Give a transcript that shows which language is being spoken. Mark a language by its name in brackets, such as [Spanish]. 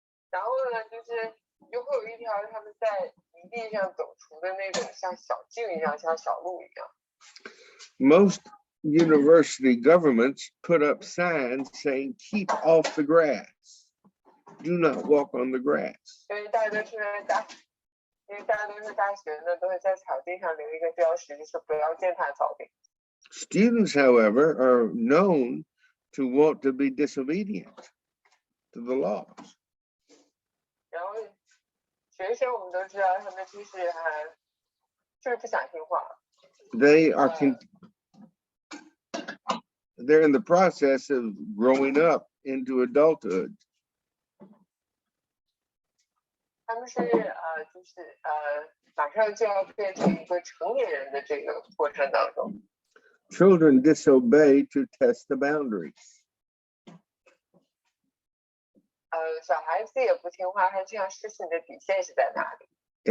[Chinese] 然后呢，就是又会有一条他们在泥地上走出的那种像小径一样，像小路一样。 [English] Most university governments put up signs saying, "Keep off the grass. Do not walk on the grass." [Chinese] 因为大家都是大学呢，都会在草地上留一个标识，就是不要践踏草地。 [English] Students, however, are known to want to be disobedient to the laws. [Chinese] 然后学生我们都知道，他们就是不想听话。 [English] They are they're in the process of growing up into adulthood. [Chinese] 他们是就是马上就要变成一个成年人的这个过程当中。 [English] Children disobey to test the boundaries. [Chinese] 小孩子也不听话，他就想试试你的底线是在哪里。